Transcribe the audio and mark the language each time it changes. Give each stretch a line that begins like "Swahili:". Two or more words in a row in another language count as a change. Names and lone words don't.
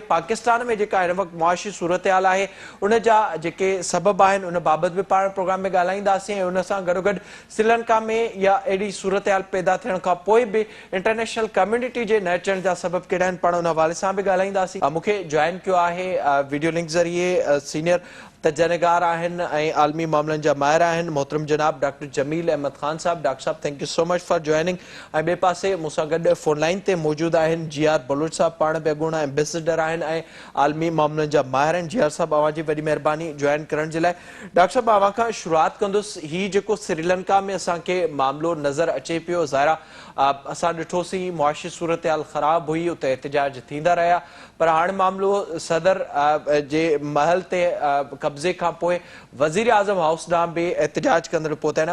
Sindhi: पाकिस्तान में जेका हिन वक़्तु मुआशी सूरत हाल आहे उन जा जेके सबबु आहिनि उन बाबति बि पाण प्रोग्राम में ॻाल्हाईंदासीं ऐं उन सां गॾोगॾु श्रीलंका में इहा अहिड़ी सूरत हाल पैदा थियण खां पोइ बि
English: international community
Sindhi: जे न अचण जा सबबु कहिड़ा आहिनि, पाण उन हवाले सां बि ॻाल्हाईंदासीं। मूंखे जॉइन कयो आहे
English: video link
Sindhi: ज़रिए सीनियर तजनिगार आहिनि ऐं आलमी मामलनि जा माहिर आहिनि मोहतरम जनाब डॉक्टर जमील अहमद ख़ान साहब। डॉक्टर साहब,
English: Thank you so much for joining.
Sindhi: ऐं ॿिए पासे मूंसां गॾु
English: phone line
Sindhi: ते मौजूदु आहिनि GR बलोच साहब, पाण बि अॻूणा एम्बेसडर आहिनि ऐं आलमी मामलनि जा माहिर आहिनि। GR साहब, अवां जी वॾी महिरबानी जॉइन करण जे लाइ। डॉक्टर साहब, अवां खां शुरूआत कंदुसि। ही जेको श्रीलंका में असांखे मामिलो नज़र अचे पियो, ज़ाहिरा असां ॾिठोसीं मुआशी सूरत हाल ख़राब हुई, उते एहतजाज थींदा रहिया, पर हाणे मामिलो सदर जे महल ते कब्ज़े खां पोइ वज़ीर आज़म हाउस ॾांहुं बि एहतजाज कंदड़ पहुता आहिनि।